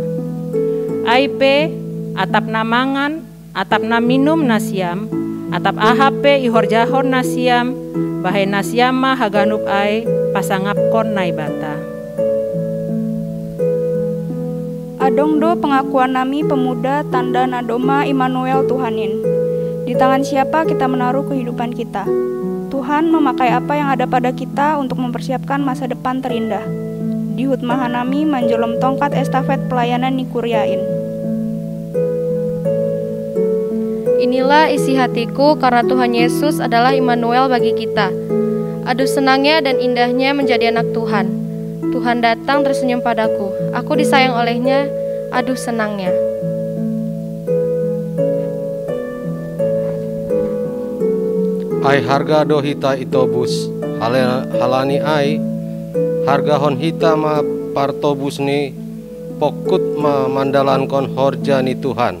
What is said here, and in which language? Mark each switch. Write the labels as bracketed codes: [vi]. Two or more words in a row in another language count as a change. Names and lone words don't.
[bts] Aipe atap namangan atap na minum nasiam, atap ahape ihorjahon nasiam, bahai nasiam ma haganup ai pasangapkon nai bata. Adongdo pengakuan nami pemuda tanda nadoma Immanuel Tuhanin. [id] Di tangan siapa kita menaruh kehidupan kita? Tuhan memakai apa yang ada pada kita untuk mempersiapkan masa depan terindah. [bts] Di hutmaha nami manjolom tongkat estafet pelayanan nikuriain. [id] Inilah isi hatiku karena Tuhan Yesus adalah Immanuel bagi kita. Aduh senangnya dan indahnya menjadi anak Tuhan. Tuhan datang tersenyum padaku. Aku disayang olehnya. Aduh senangnya. [bts] Ai harga do hita itobus, halani ai harga hon hita ma partobus ni pokut ma mandalankon horja ni Tuhan.